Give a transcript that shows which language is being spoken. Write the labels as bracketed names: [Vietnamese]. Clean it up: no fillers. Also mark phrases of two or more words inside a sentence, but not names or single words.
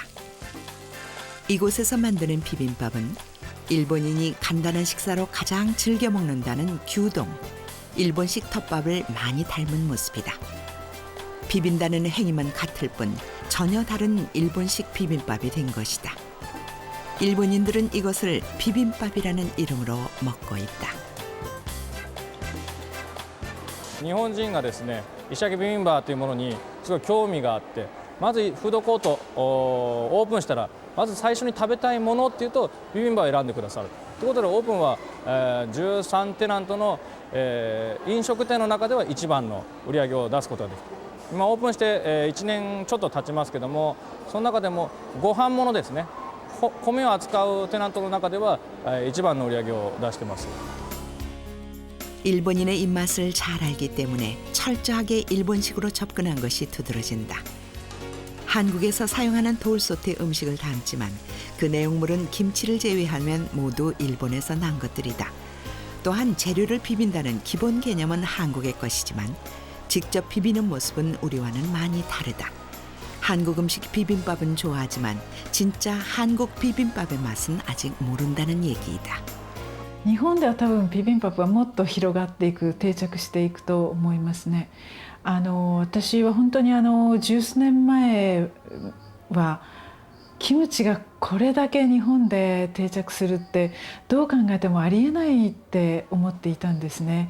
[Korean] 이곳에서 만드는 비빔밥은 일본인이 간단한 식사로 가장 즐겨 먹는다는 규동, 일본식 덮밥을 많이 닮은 모습이다. 비빈다는 행위만 같을 뿐 전혀 다른 일본식 비빔밥이 된 것이다. 일본인들은 이것을 비빔밥이라는 이름으로 먹고 있다. [Japanese] 日本人がですね、石焼きビビンバというものにすごい興味があって、まずフードコートオープンしたらまず最初に食べたいものっていうとビビンバを選んでくださる。ということでオープンは、13テナントの、飲食店の中では一番の売り上げを出すことができる。今オープンして、1年ちょっと経ちますけども、その中でもご飯ものですね、米を扱うテナントの中では、一番の売り上げを出してます。 [Korean] 일본인의 입맛을 잘 알기 때문에 철저하게 일본식으로 접근한 것이 두드러진다. 한국에서 사용하는 돌솥의 음식을 담지만 그 내용물은 김치를 제외하면 모두 일본에서 난 것들이다. 또한 재료를 비빈다는 기본 개념은 한국의 것이지만 직접 비비는 모습은 우리와는 많이 다르다. 한국 음식 비빔밥은 좋아하지만 진짜 한국 비빔밥의 맛은 아직 모른다는 얘기이다. [Japanese] 日本では多分ビビンバはもっと広がっていく定着していくと思いますね。私は本当に十数年前はキムチがこれだけ日本で定着するってどう考えてもありえないって思っていたんですね。